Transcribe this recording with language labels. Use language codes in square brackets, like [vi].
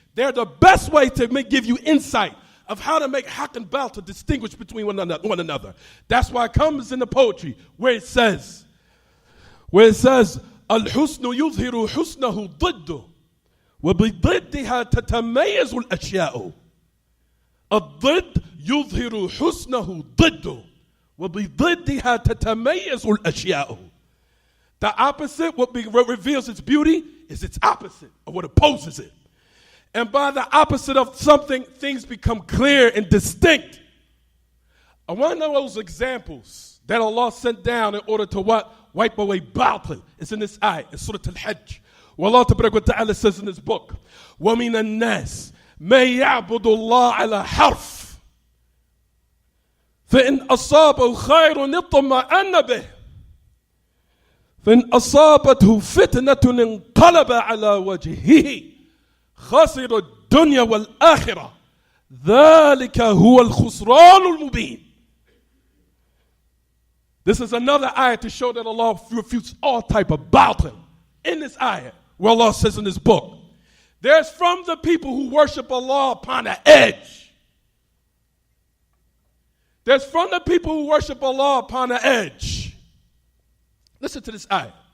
[en] They're the best way to give you insight of how to make haqq and batil to distinguish between one another. [ar] That's why it comes in the poetry where it says, Al-husnu yuzhiru husnahu ضده وبضدها تتميز الأشياء. الضد يظهر حسنه ضده وبضدها تتميز الأشياء. [en] The opposite, what reveals its beauty, is its opposite, or what opposes it. And by the opposite of something, things become clear and distinct. I want to know those examples that Allah sent down in order to what? Wipe away batil. It's in this ayah, in Surah Al-Hajj. Where Allah Ta'ala says in His book, [ar] وَمِنَ النَّاسِ مَن يَعْبُدُ اللَّهَ عَلَى حَرْفٍ فَإِنْ أَصَابَهُ خَيْرٌ اطْمَأَنَّ بِهِ فَإِنْ أَصَابَتْهُ فِتْنَةٌ انقَلَبَ عَلَى وَجْهِهِ خَسِرَ الدُّنْيَا وَالْآخِرَةَ ذَلِكَ هُوَ الْخُسْرَانُ الْمُبِينُ. [en] This is another ayah to show that Allah refutes all type of batil. In this ayah, where Allah says in His book, there's from the people who worship Allah upon the edge. There's from the people who worship Allah upon the edge. Listen to this ayah.